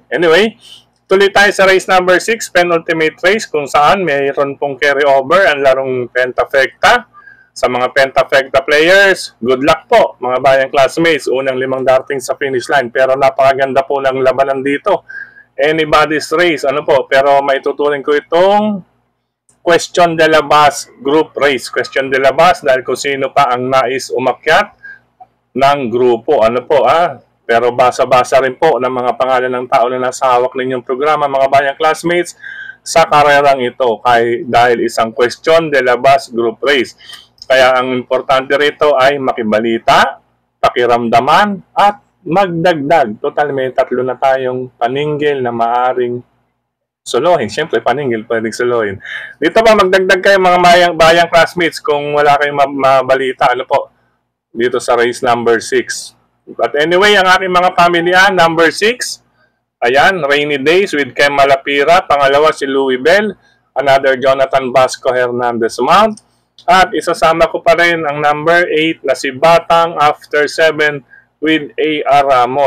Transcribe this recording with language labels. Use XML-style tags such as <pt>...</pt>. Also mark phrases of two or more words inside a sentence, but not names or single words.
<tl>Anyway, tuloy tayo sa</tl> <en>race number 6, penultimate race,</en> <tl>kung saan mayroon pong carry over ang larong Pentafecta. Sa mga Pentafecta players,</tl> <en>good luck</en> <tl>po mga bayang classmates. Unang 5 darting sa</tl> <en>finish line,</en> <tl>pero napakaganda po ng labanan dito.</tl> <en>Anybody's race,</en> <tl>ano po, pero maituturing ko itong Question de la Bas</tl> <en>group race.</en> <tl>Question de la Bas dahil kung sino pa ang nais umakyat ng grupo. Ano po pero basa-basa rin po ng mga pangalan ng tao na nasa hawak ninyong programa, mga bayang classmates, sa karerang ito dahil isang Question de la Bas</tl> <en>group race.</en> <tl>Kaya ang importante rito ay makibalita, pakiramdaman, at magdagdag. Total may 3 na tayong paningil na maaring solohin. Siyempre, paningil pwedeng solohin. Dito pa, magdagdag kayo mga bayang classmates kung wala kayong mabalita. Ano po? Dito sa</tl> <en>race number 6. But anyway,</en> <tl>ang aking mga pamilya, number 6, ayan, Rainy Days with Kem Malapira. Pangalawa si Louis Bell. Another Jonathan Basco Hernandez Mount. At isasama ko pa rin ang number 8 na si Batang After 7 with A.R. Ramos.</tl>